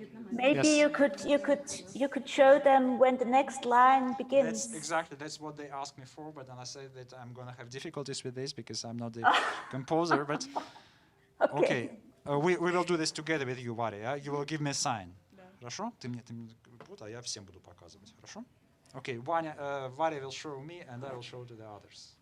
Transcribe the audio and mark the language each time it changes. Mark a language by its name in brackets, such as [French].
[English] Maybe you could show them when the next line begins. That's what they asked me for, but then I said that I'm gonna have difficulties with this because I'm not the composer. But okay, we will do this together with you, Varya. You will give me a sign. [Russian] Хорошо? Ты мне вот, а я всем буду показывать. Хорошо? [English] Okay, Varya will show me, and I will show to the others.